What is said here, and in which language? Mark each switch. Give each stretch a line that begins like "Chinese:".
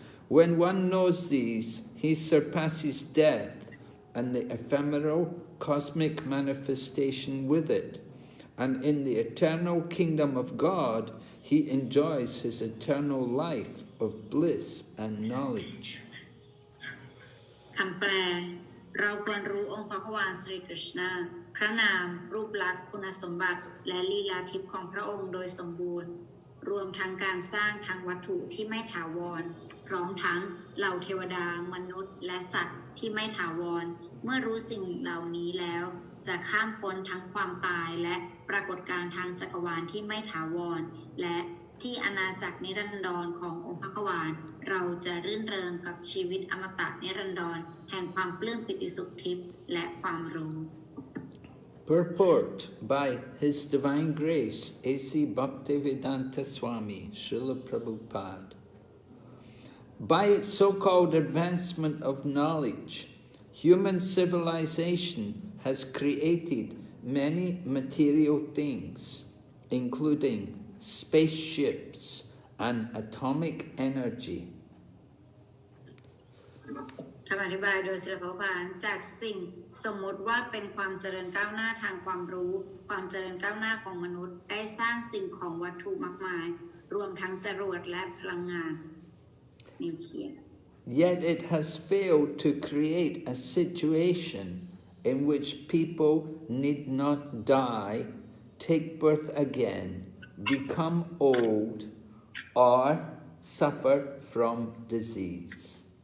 English: When one knows these, he surpasses death and the ephemeral cosmic manifestation with it, and in the eternal kingdom of God, he enjoys his eternal life of bliss and knowledge.
Thai: คำแปล เราควรรู้องค์พระผู้ว่าสรีกฤษณะพระนามรูปลักษณ์คุณสมบัติและลีลาทิพย์ของพระองค์โดยสมบูรณ์ รวมทั้งการสร้างทางวัตถุที่ไม่ถาวรพร้อมทั้งเหล่าเทวดามนุษย์และสัตว์ที่ไม่ถาวรเมื่อรู้สิ่งเหล่านี้แล้วจะข้ามพ้นทั้งความตายและปรากฏการณ์ทางจักรวาลที่ไม่ถาวรและที่อาณาจักรนิรันดรขององค์พระผู้ว่าเราจะรื่นเริงกับชีวิตอมตะนิรันดรแห่งความปลื้มปิติสุขทิพย์และความรู้
English: Purport by His Divine Grace A.C. Bhaktivedanta Swami Srila Prabhupada. By its so-called advancement of knowledge, human civilization has created many material things, including spaceships and atomic energy.
Thai: คำอธิบายโดยศิลปภานจากสิ่งสมมติว่าเป็นความเจริญก้าวหน้าทางความรู้ความเจริญก้าวหน้าของมนุษย์ได้สร้างสิ่งของวัตถุมากมายรวมทั้งจรวดและพลังงานนิวเคลียร์
English: Yet it has failed to create a situation in which people need not die, take birth again, become old, or suffer from disease.